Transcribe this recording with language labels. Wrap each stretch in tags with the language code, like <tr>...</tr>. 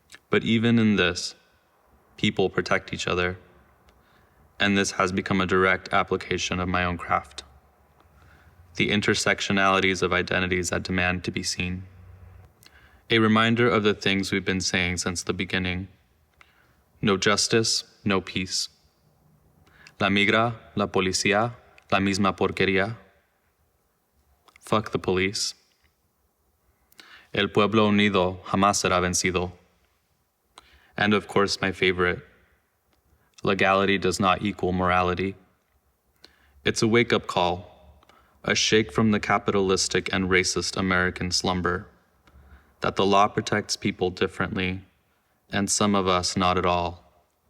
<en>But even in this, people protect each other, and this has become a direct application of my own craft. The intersectionalities of identities that demand to be seen. A reminder of the things we've been saying since the beginning. No justice, no peace.</en> <es>La migra, la policía, la misma porquería.</es> <en>Fuck the police.</en> <es>El pueblo unido jamás será vencido.</es> <en>And of course, my favorite. Legality does not equal morality. It's a wake-up call, a shake from the capitalistic and racist American slumber, that the law protects people differently, and some of us not at all.</en>